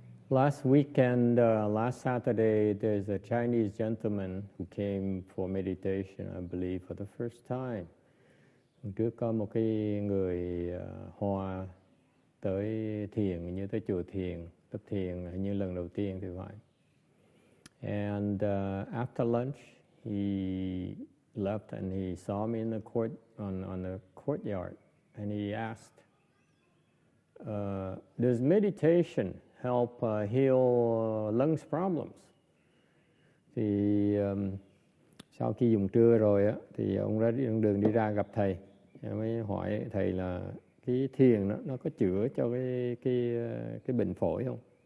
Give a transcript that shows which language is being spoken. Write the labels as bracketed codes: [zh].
[en] Last weekend, last Saturday, there's a Chinese gentleman who came for meditation, I believe, for the first time. [vi] Trước có một cái người Hoa tới thiền, như tới chùa thiền, tập thiền như lần đầu tiên thì phải. [en] And after lunch, he left and he saw me in the court on the courtyard. And he asked, does meditation help heal lungs problems? [vi] Thì sau khi dùng trưa rồi á, thì ông ra đường đi ra gặp thầy. Mới hỏi thầy là cái thiền nó có chữa cho cái bệnh phổi không?